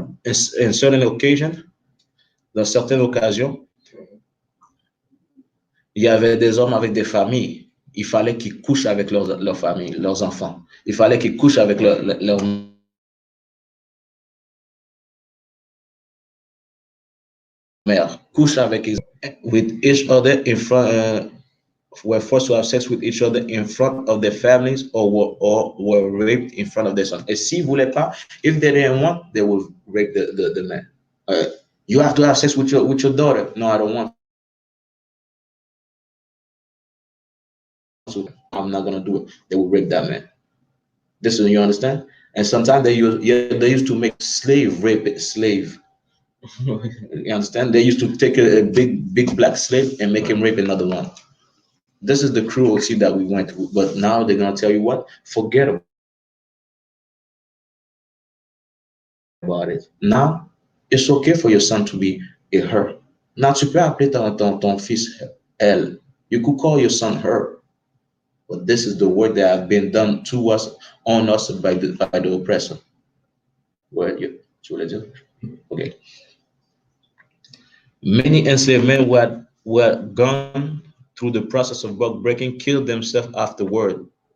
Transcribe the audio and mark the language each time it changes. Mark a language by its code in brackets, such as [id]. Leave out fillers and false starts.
[en] In certain occasions, [fr] dans certaines occasions, il y avait des hommes avec des familles. Il fallait qu'ils couchent avec leur famille, leurs enfants. Il fallait qu'ils couchent avec leur mère. Couche avec [en] with each other in front. Were forced to have sex with each other in front of their families, or were raped in front of their sons. [fr] Et s'ils voulaient pas, [en] if they didn't want, they would rape the man. You have to have sex with your daughter. No, I don't want. So I'm not gonna do it. They will rape that man. This is, you understand? And sometimes they used to make slave rape it slave. You understand? They used to take a big black slave and make him rape another one. This is the cruelty that we went through. But now they're gonna tell you what? Forget about it. Now it's okay for your son to be a her. [fr] Now tu peux appeler ton fils elle. [en] You could call your son her. But this is the work that have been done to us, on us by the oppressor. Word, you [fr] voulais dire? [en] Okay. Many enslaved men who were gone through the process of buck breaking killed themselves afterward.